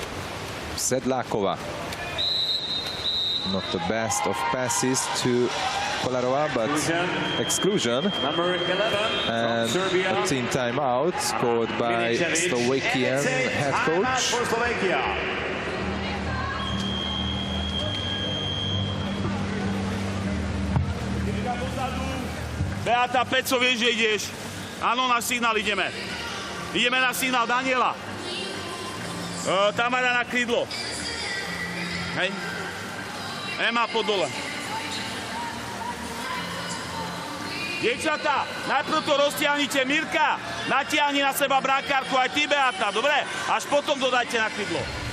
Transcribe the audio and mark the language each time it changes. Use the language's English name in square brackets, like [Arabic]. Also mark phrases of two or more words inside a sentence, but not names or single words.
[English] Sedlakova. Not the best of passes to Kolarova, but exclusion. Number 11 And from Serbia. a team timeout called by Slovakian head coach. For Slovakia. [Slovak] Beata, Peco, vieš, že ideš? Áno, na signál ideme. Ideme na signál Daniela. Tamara na krídlo. Hej. Ema pod dole. Dievčatá, najprv to roztiahnite. Mirka, natiahni na seba brankárku, aj ty, Beata, dobre? Až potom dodajte na krídlo.